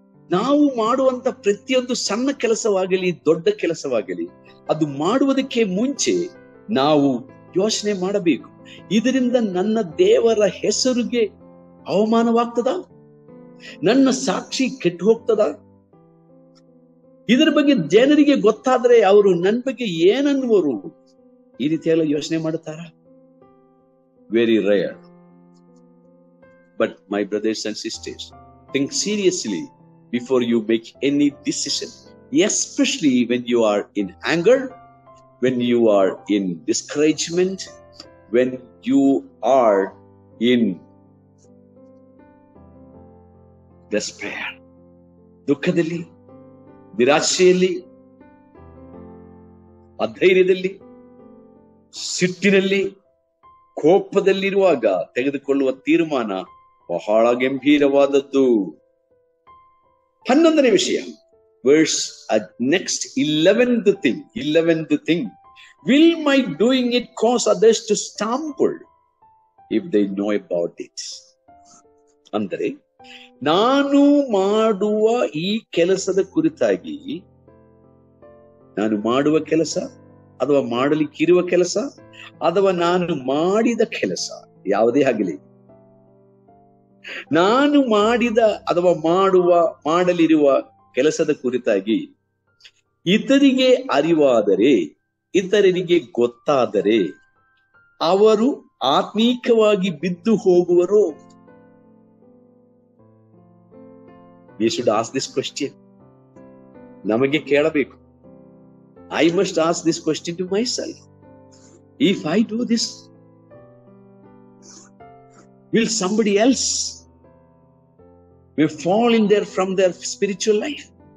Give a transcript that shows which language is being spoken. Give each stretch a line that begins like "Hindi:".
Kannada: ನಾವು ಮಾಡುವಂತ ಪ್ರತಿಯೊಂದು ಸಣ್ಣ ಕೆಲಸವಾಗಲಿ ದೊಡ್ಡ ಕೆಲಸವಾಗಲಿ, ಅದು ಮಾಡುವುದಕ್ಕೆ ಮುಂಚೆ ನಾವು ಯೋಚನೆ ಮಾಡಬೇಕು, ಇದರಿಂದ ನನ್ನ ದೇವರ ಹೆಸರಿಗೆ ಅವಮಾನವಾಗ್ತದ, ನನ್ನ ಸಾಕ್ಷಿ ಕೆಟ್ಟು ಹೋಗ್ತದ, ಇದರ ಬಗ್ಗೆ ಜನರಿಗೆ ಗೊತ್ತಾದ್ರೆ ಅವರು ನನ್ನ ಬಗ್ಗೆ ಏನನ್ನುವರು, ಈ ರೀತಿಯೆಲ್ಲ ಯೋಚನೆ ಮಾಡುತ್ತಾರ?
English: Very rare. But my brothers and sisters, think seriously before you make any decision, especially when you are in anger, when you are in discouragement, when you are in despair,
Kannada: ದುಃಖದಲ್ಲಿ, ನಿರಾಶೆಯಲ್ಲಿ, ಅಧೈರ್ಯದಲ್ಲಿ, ಸಿಟ್ಟಿನಲ್ಲಿ, ಕೋಪದಲ್ಲಿರುವಾಗ ತೆಗೆದುಕೊಳ್ಳುವ ತೀರ್ಮಾನ ಬಹಳ ಗಂಭೀರವಾದದ್ದು. 11ನೇ ವಿಷಯ,
English: verse next 11th thing, will my doing it cause others to stumble if they know about it?
Kannada: ಅಂದರೆ ನಾನು ಮಾಡುವ ಈ ಕೆಲಸದ ಕುರಿತಾಗಿ, ನಾನು ಮಾಡುವ ಕೆಲಸ ಅಥವಾ ಮಾಡಲಿಕ್ಕಿರುವ ಕೆಲಸ ಅಥವಾ ನಾನು ಮಾಡಿದ ಕೆಲಸ ಯಾವುದೇ ಆಗಲಿ, ನಾನು ಮಾಡಿದ ಅಥವಾ ಮಾಡಲಿರುವ ಕೆಲಸದ ಕುರಿತಾಗಿ ಇತರಿಗೆ ಅರಿವಾದರೆ, ಇತರರಿಗೆ ಗೊತ್ತಾದರೆ ಅವರು ಆತ್ಮೀಕವಾಗಿ ಬಿದ್ದು ಹೋಗುವರು.
English: We should ask this question.
Kannada: ನಮಗೆ ಕೇಳಬೇಕು.
English: I must ask this question to myself. If I do this, will somebody else will fall in there from their spiritual life?